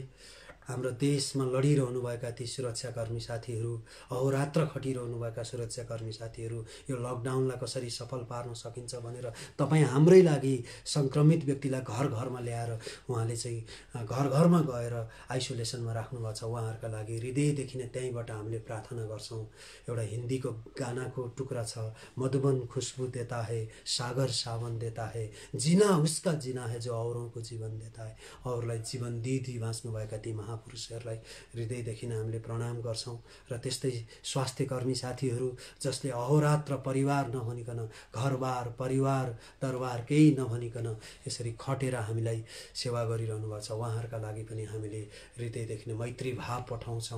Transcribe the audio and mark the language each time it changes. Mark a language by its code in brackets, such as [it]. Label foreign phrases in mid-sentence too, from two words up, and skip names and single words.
[ne] हाम्रो देशमा लडिरहनुभएका ती सुरक्षाकर्मी साथीहरू, अहोरात्र खटिरहनुभएका सुरक्षाकर्मी साथीहरू, यो लकडाउनलाई कसरी सफल पार्न सकिन्छ भनेर तपाईँ हाम्रै लागि सङ्क्रमित व्यक्तिलाई घर घरमा ल्याएर उहाँले चाहिँ घर घरमा गएर आइसोलेसनमा राख्नुभएको छ। उहाँहरूका लागि हृदयदेखि नै त्यहीँबाट हामीले प्रार्थना गर्छौँ। एउटा हिन्दीको गानाको टुक्रा छ, [hi] मधुबन खुशबू देता है, सागर सावन देता है, जीना उसका जीना है जो औरों को जीवन देता है। [ne] अरूलाई जीवन दिदी बाँच्नुभएका ती पुरुषहरूलाई हृदयदेखि नै हामीले प्रणाम गर्छौँ। र त्यस्तै स्वास्थ्यकर्मी साथीहरू जसले अहोरात्र परिवार नभनिकन, घरबार परिवार दरबार केही नभनिकन यसरी खटेर हामीलाई सेवा गरिरहनु भएको छ, उहाँहरूका लागि पनि हामीले हृदयदेखि नै मैत्री भाव पठाउँछौँ।